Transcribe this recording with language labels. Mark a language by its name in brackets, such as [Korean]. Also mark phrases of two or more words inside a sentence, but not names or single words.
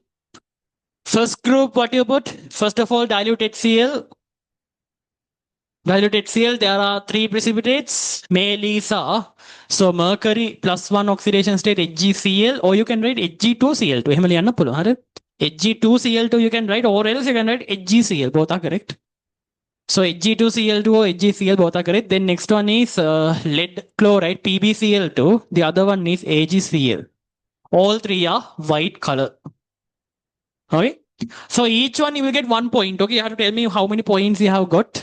[English] First group, what you put? First of all, dilute HCl. Dilute HCl, there are 3 precipitates. Male is so mercury +1 oxidation state HgCl, or you can write Hg2Cl2. [Sinhala] එහෙම ලියන්න පුළුවන්. හරි? [English] Hg2Cl2 you can write, or else you can write HgCl. Both are correct. So Hg2Cl2 or HgCl, both are correct. Then next one is lead chloride PbCl2. The other one is AgCl. All 3 are white color. Okay. So each one you will get 1 point. Okay, you have to tell me how many points you have got.